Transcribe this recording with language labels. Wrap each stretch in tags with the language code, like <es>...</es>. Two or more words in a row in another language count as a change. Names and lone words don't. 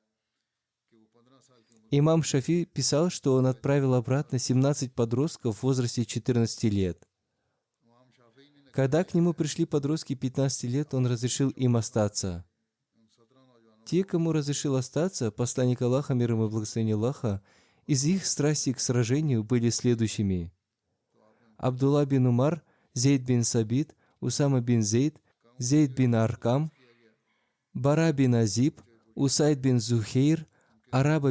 <ru>Имам Шафи писал, что он отправил обратно 17 подростков в возрасте 14 лет. Когда к нему пришли подростки 15 лет, он разрешил им остаться. Те, кому разрешил остаться, посланник Аллаха, мир ему и благословение Аллаха, из их страсти к сражению были следующими: Абдулла бин Умар, Зейд бин Сабит, Усама бин Зейд, Зейд бин Аркам, Бара бин Азиб, Усайд бин Зухейр, Араба</ru>